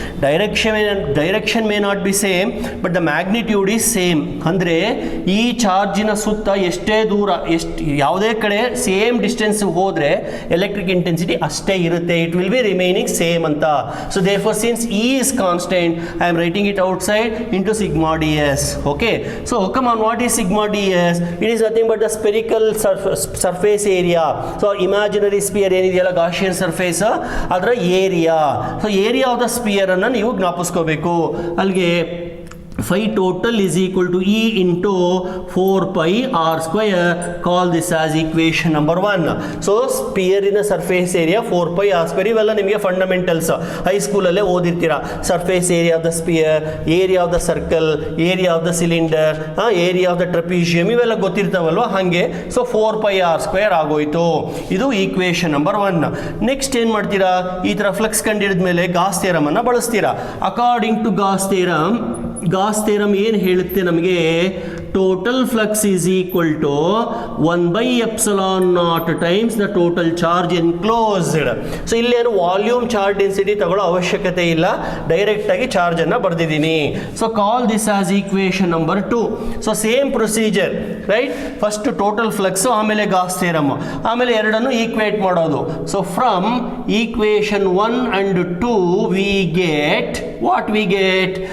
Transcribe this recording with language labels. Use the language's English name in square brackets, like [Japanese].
[English] Direction may not be same, but the magnitude is same. [Kannada] ಅಂದರೆ ಈ ಚಾರ್ಜಿನ ಸುತ್ತ ಎಷ್ಟೇ ದೂರ, ಯಾವುದೇ ಕಡೆ ಸೇಮ್ ಡಿಸ್ಟೆನ್ಸ್ ಹೋದರೆ ಎಲೆಕ್ಟ್ರಿಕ್ ಇಂಟೆನ್ಸಿಟಿ ಅಷ್ಟೇ ಇರುತ್ತೆ. [English] It will be remaining same ಅಂತ. So therefore since E is constant, I am writing it outside into sigma ds. Okay, so come on, what is sigma ds? It is nothing but the spherical surface area. So imaginary sphere ಏನಿದೆಯಲ್ಲ Gaussian surface, ಅದರ area. So area of the sphere ಅನ್ನು ನೀವು ಜ್ಞಾಪಿಸ್ಕೋಬೇಕು. ಅಲ್ಲಿಗೆ phi total is equal to E into 4 pi r square. Call this as equation number 1. So sphere in a surface area 4 pi r square. ಇವೆಲ್ಲ ನಿಮಗೆ fundamentals ಹೈಸ್ಕೂಲಲ್ಲೇ ಓದಿರ್ತೀರಾ. Surface area of the sphere, area of the circle, area of the cylinder, area of the trapezium, ಇವೆಲ್ಲ ಗೊತ್ತಿರ್ತಾವಲ್ವ ಹಾಗೆ. So 4 pi r square ಆಗೋಯ್ತು. [Kannada] ಇದು equation number 1. Next ಏನು ಮಾಡ್ತೀರಾ? ಈ ಥರ ಫ್ಲಕ್ಸ್ ಕಂಡಿಡಿದ ಮೇಲೆ ಗಾಸ್ ಥಿಯರಮ್ ಅನ್ನು ಬಳಸ್ತೀರಾ. ಅಕಾರ್ಡಿಂಗ್ ಟು ಗಾಸ್ ಥಿಯರಮ್ ಏನು ಹೇಳುತ್ತೆ ನಮಗೆ? [English] Total flux is equal to 1/ε0 times the total charge enclosed. [Kannada] So ಇಲ್ಲೇನು ವಾಲ್ಯೂಮ್ ಚಾರ್ಜ್ ಡೆನ್ಸಿಟಿ ತಗೊಳ್ಳೋ ಅವಶ್ಯಕತೆ ಇಲ್ಲ, ಡೈರೆಕ್ಟಾಗಿ ಚಾರ್ಜನ್ನು ಬರೆದಿದ್ದೀನಿ. [English] So call this as equation number 2. So same procedure, right? [Kannada] First total flux, ಆಮೇಲೆ ಗಾಸ್ ಥಿಯರಮ್, ಆಮೇಲೆ ಎರಡನ್ನು ಈಕ್ವೇಟ್ ಮಾಡೋದು. [English] So from equation 1 and 2 we get what we get?